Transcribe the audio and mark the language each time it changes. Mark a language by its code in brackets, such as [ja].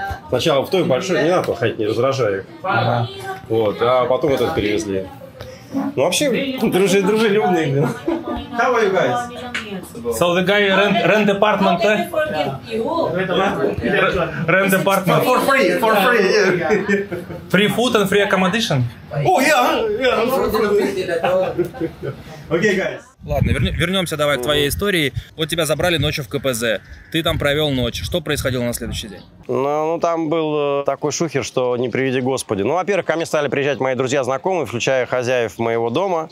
[ru] Сначала в той большой, не надо ходить, не раздражай их. Вот, а потом вот это перевезли. Ну вообще, дружелюбные, блин. [en] How are you guys? So the guy rent apartment, rent apartment For free, yeah. Free food and free accommodation? Oh, yeah. Okay, guys. [ru] Ладно, вернемся давай к твоей истории. Вот тебя забрали ночью в КПЗ. Ты там провел ночь. Что происходило на следующий день? Ну, там был такой шухер, что не приведи Господи. Ну, во-первых, ко мне стали приезжать мои друзья-знакомые, включая хозяев моего дома.